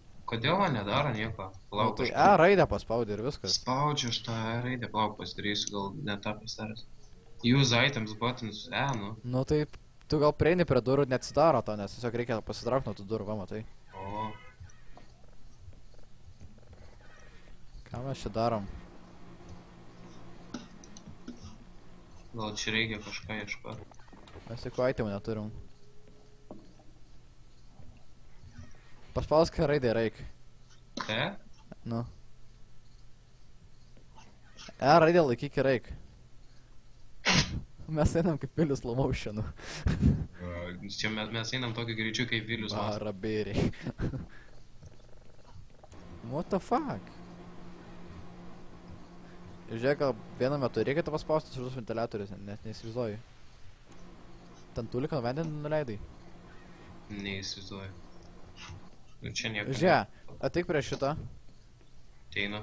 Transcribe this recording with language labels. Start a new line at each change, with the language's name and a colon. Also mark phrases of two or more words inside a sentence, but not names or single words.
Lithuanian: Kodėl man nedaro nieko? Palauk, Tai kažkur. raidę paspaudė ir viskas. Spaudžiu aš tą raidę, palauk, pasidarysiu, gal ne tą pasidaręs.
English: Use items buttons,
Lithuanian: nu. Nu tai tu gal prieini prie durų, neatsidaro to, nes tiesiog reikia pasitraukti nuo tų durų, va matai. O, Ką mes čia darom? gal čia reikia kažką ieškoti. Mes jokių itemų neturim. Paspausk raidę reik. Te? Nu. Raidę laikyk reik. Mes einam kaip Vilius
English: slow motionu.
Lithuanian: Čia mes einam tokiu greičiu kaip Vilius Mas. Rabėriai.
English: What the fuck?
Lithuanian: Žiūrėk, gal vienu metu reikia tavo spausti su ventiliatorius, net neįsivaizduoju. Ten tuliką vandenį nuleidai. Neįsivaizduoju. Nu čia nieko. Žiūrėk, ateik prie šito. Teinu.